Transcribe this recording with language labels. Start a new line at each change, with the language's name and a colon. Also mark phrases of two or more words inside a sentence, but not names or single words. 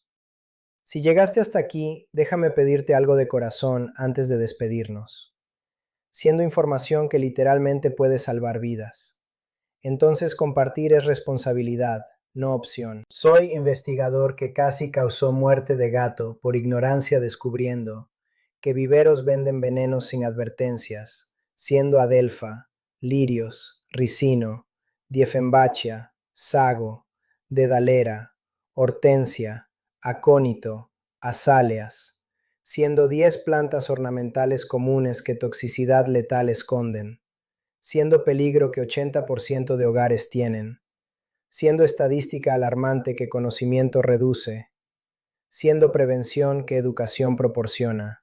Spanish: Si llegaste hasta aquí, déjame pedirte algo de corazón antes de despedirnos, siendo información que literalmente puede salvar vidas. Entonces compartir es responsabilidad, no opción. Soy investigador que casi causó muerte de gato por ignorancia descubriendo que viveros venden venenos sin advertencias, siendo adelfa, lirios, ricino, diefenbachia, sago, dedalera, hortensia, acónito, azaleas, siendo 10 plantas ornamentales comunes que toxicidad letal esconden, siendo peligro que 80% de hogares tienen, siendo estadística alarmante que conocimiento reduce, siendo prevención que educación proporciona.